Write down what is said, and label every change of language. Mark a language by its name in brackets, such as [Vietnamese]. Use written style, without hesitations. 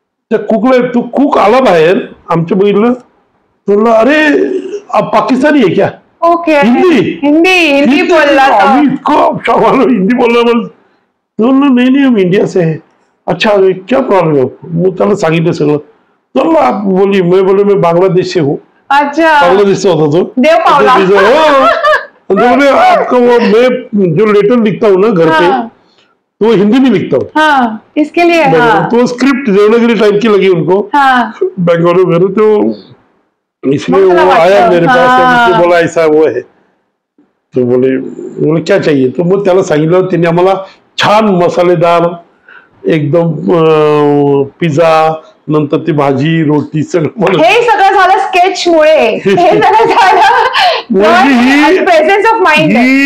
[Marathi] त्या कुकला तो कुक आला बाहेर आमच्या बघितलं तो म्हणला [Hindi] अरे आप पाकिस्तानी आहे क्या? [English] Okay. [Marathi] हिंदी बोलला. आम्ही इतकं शाबालो हिंदी बोलला मला. तो म्हणलं नाही नाही [Hindi] हम इंडिया से है. अच्छा क्या प्रॉब्लम है? [Marathi] मग त्याला सांगितलं सगळं. [Hindi] तो आप बोली मैं बांग्लादेश से हूँ. अच्छा. बांग्लादेश से होता तो. [Marathi] देव पावला. [Hindi] बोले आपका वो मैं जो लेटर लिखता हूँ ना घर पे तो हिंदी में लिखता हूँ. हाँ, इसके लिए. तो स्क्रिप्ट देवनागरी टाइप की लगी उनको. बेंगलुरु में तो इसलिए वो आया मेरे पास. मुझे बोला ऐसा वो है. तो बोले क्या चाहिए? तो [Marathi] मग त्याला सांगितलं. त्यांनी आम्हाला छान मसालेदार एकदम पिझ्झा नंतर ती भाजी रोटी सगळं हे सगळं झालं स्केच मुळे. हे सगळं झालं प्रेझेन्स ऑफ माइंड.